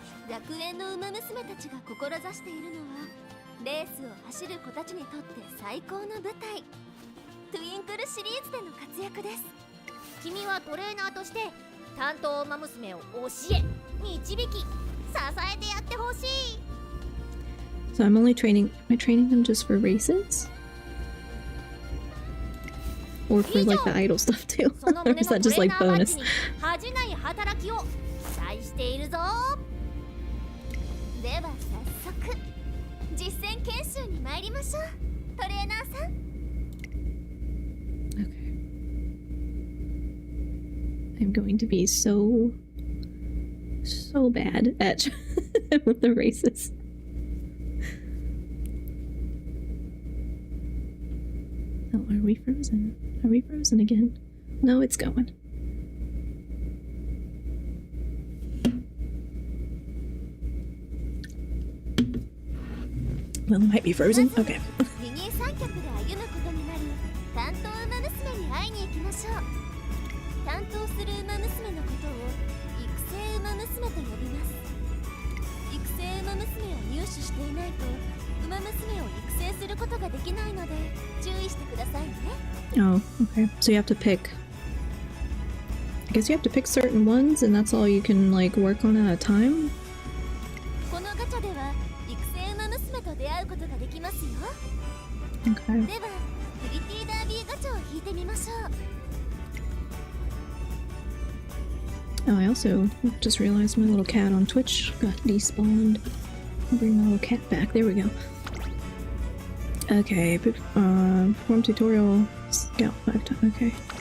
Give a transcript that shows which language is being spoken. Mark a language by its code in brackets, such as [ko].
[ja] 学園の馬娘たちが志しているのはレースを走る子たちにとって最高の舞台トゥインクルシリーズでの活躍です君はトレーナーとして担当馬娘を教え導き支えてやってほしい [en] So I'm only training... Am I training them just for races? Or for like the idol stuff too? Or is that just like bonus? [ja] 恥じない働きを期待しているぞでは早速実践研修に参りましょうトレーナーさん [en] I'm going to be so bad at the races. Oh, are we frozen? Are we frozen again? No, it's going. Well, it might be frozen. Okay. [ja] 二人三脚で歩むことになる担当馬娘に会いに行きましょう担当する馬娘のことを育成馬娘と呼びます育成馬娘を入手していないと馬娘を育成することができないので注意してくださいね [en] Oh, okay. So you have to pick... I guess you have to pick certain ones and that's all you can like work on at a time? [ja] このガチャでは育成馬娘と出会うことができますよ [en] Okay. [ja] ではプリティダービーガチャを引いてみましょう [en] Oh, I also just realized my little cat on Twitch got despawned. I'll bring my little cat back. There we go. Okay, perform tutorial scout 5 times. Okay.